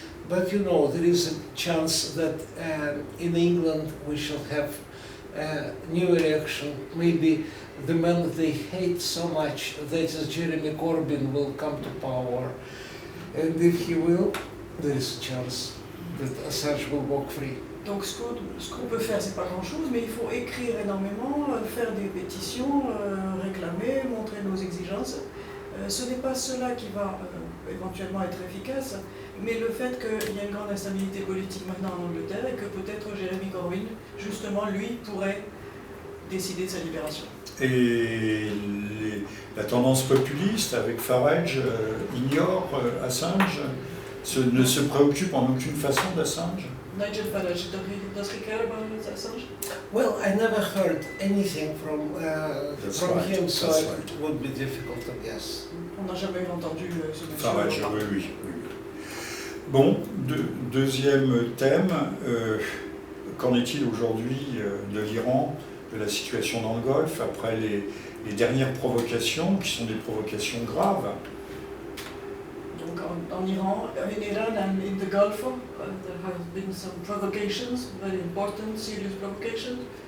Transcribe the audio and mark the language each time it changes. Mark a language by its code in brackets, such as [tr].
[en] But you know, there is a chance that in England we shall have a new election. Maybe the man they hate so much, that is Jeremy Corbyn, will come to power. And if he will, there is a chance that Assange will walk free. [fr] Donc ce qu'on peut faire, c'est pas grand-chose, mais il faut écrire énormément, faire des pétitions, réclamer, montrer nos exigences. Ce n'est pas cela qui va éventuellement être efficace, mais le fait qu'il y a une grande instabilité politique maintenant en Angleterre et que peut-être Jeremy Corbyn, justement, lui, pourrait décider de sa libération. Et la tendance populiste avec Farage ignore Assange, ne se préoccupe en aucune façon d'Assange? [en] Nigel Farage, does he care about Assange? Well, I never heard anything from him, so right. It would be difficult to guess. [fr] On n'a jamais entendu ce monsieur. Farage, oui. Bon, deuxième thème, Qu'en est-il aujourd'hui de l'Iran, de la situation dans le Golfe, après les dernières provocations, qui sont des provocations graves? Donc en Iran, [en] in Iran and in the Gulf, there have been some provocations, very important, serious provocations.